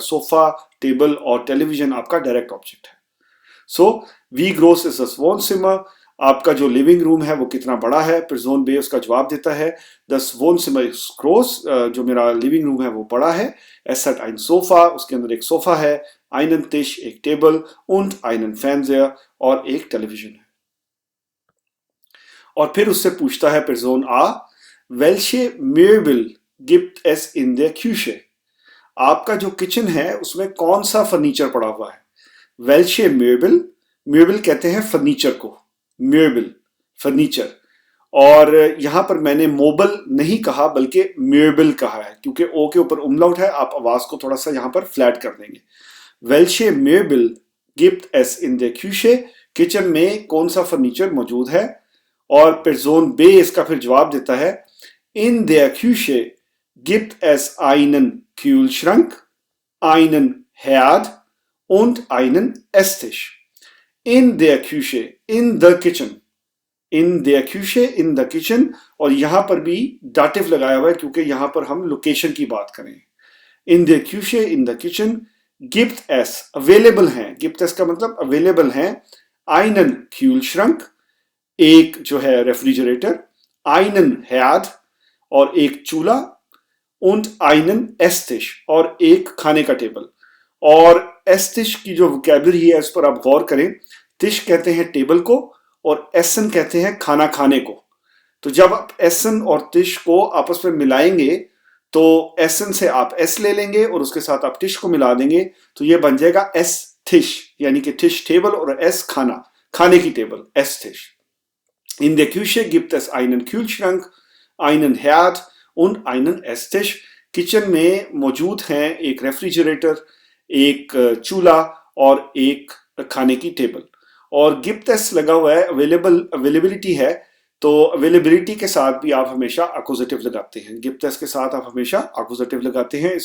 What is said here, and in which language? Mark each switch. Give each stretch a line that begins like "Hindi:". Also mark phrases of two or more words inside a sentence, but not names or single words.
Hindi: सोफा, टेबल और टेलीविजन आपका डायरेक्ट ऑब्जेक्ट है।
German: so wie groß ist das Wohnzimmer,
Hindi: आपका जो
English: living room
Hindi: है वो कितना बड़ा है। पर्सन बे उसका जवाब देता है,
German: das Wohnzimmer ist groß,
Hindi: जो मेरा
English: living room
Hindi: है वो बड़ा है।
German: es hat ein Sofa,
Hindi: उसके अंदर एक सोफा है।
German: einen Tisch,
Hindi: एक टेबल।
German: und einen Fernseher,
Hindi: और एक टेलीविजन है। और फिर उससे पूछता है पर्सन आ,
German: welche Möbel gibt es in der Küche।
Hindi: आपका जो किचन है उसमें कौन सा फर्नीचर पड़ा हुआ है?
German: welche Möbel,
Hindi: म्यूबल कहते हैं फर्नीचर को, म्यूबल फर्नीचर। और यहां पर मैंने मोबल नहीं कहा बल्कि म्यूबल कहा है, क्योंकि ओ के ऊपर उमलाउट है, आप आवाज को थोड़ा सा यहां पर फ्लैट कर देंगे।
German: welche Möbel gibt es in der Küche,
Hindi: किचन में कौन सा फर्नीचर मौजूद है? और पर्सन बे इसका फिर जवाब देता है,
German: in der Küche gibt es einen Kühlschrank, einen Herd und einen Esstisch. In der Küche,
English: in the kitchen,
German: in der Küche,
English: in the kitchen,
Hindi: और यहां पर भी दाटिव लगाया हुआ है क्योंकि यहां पर हम लोकेशन की बात करें।
German: In der Küche,
English: in the kitchen,
German: gibt es
Hindi: अवेलेबल हैं,
German: gibt es
Hindi: का मतलब अवेलेबल हैं,
German: einen Kühlschrank,
Hindi: एक जो है रेफ्रिजरेटर,
German: einen Herd
Hindi: और एक चूल्हा,
German: und einen Esstisch
Hindi: और एक खाने का टेबल। और एस्टिश की जो वोकैबुलरी है इस पर आप गौर करें, तिश कहते हैं टेबल को और एसन कहते हैं खाना खाने को। तो जब आप एसन और तिश को आपस में मिलाएंगे तो एसन से आप एस ले लेंगे और उसके साथ आप टिश को मिला देंगे तो ये बन जाएगा
German: Ess Tisch,
Hindi: यानी कि टिश टेबल और एस खाना, खाने की टेबल,
German: Ess Tisch. इन der Küche gibt es einen Kühlschrank, einen Herd und einen Esstisch।
Hindi: किचन में मौजूद हैं एक रेफ्रिजरेटर, एक चूल्हा और एक खाने की टेबल। और
German: gibt es
Hindi: लगा हुआ है, अवेलेबिलिटी है, तो अवेलेबिलिटी के साथ भी आप हमेशा अक्यूजेटिव लगाते हैं,
German: gibt es
Hindi: के साथ आप हमेशा अक्यूजेटिव लगाते हैं।